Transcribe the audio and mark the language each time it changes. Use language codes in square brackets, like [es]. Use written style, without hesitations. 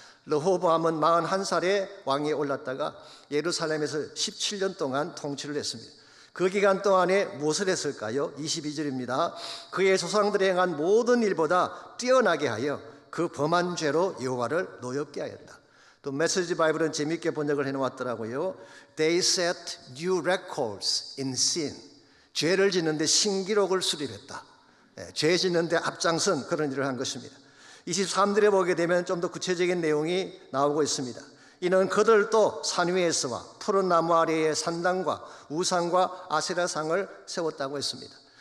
[ko] 르호보암은 41살에 왕위에 올랐다가 예루살렘에서 17년 동안 통치를 했습니다. 그 기간 동안에 무엇을 했을까요? 22절입니다. 그의 조상들이 행한 모든 일보다 뛰어나게 하여 그 범한 죄로 여호와를 노엽게 하였다. 또 메시지 바이블은 재미있게 번역을 해놓았더라고요. [en] They set new records in sin. [ko] 죄를 짓는데 신기록을 수립했다. 죄 짓는데 앞장선 그런 일을 한 것입니다. 23절에 보게 되면 좀 더 구체적인 내용이 나오고 있습니다. 이는 그들도 산 위에서와 푸른 나무 아래에 산당과 우상과 아세라상을 세웠다고 했습니다.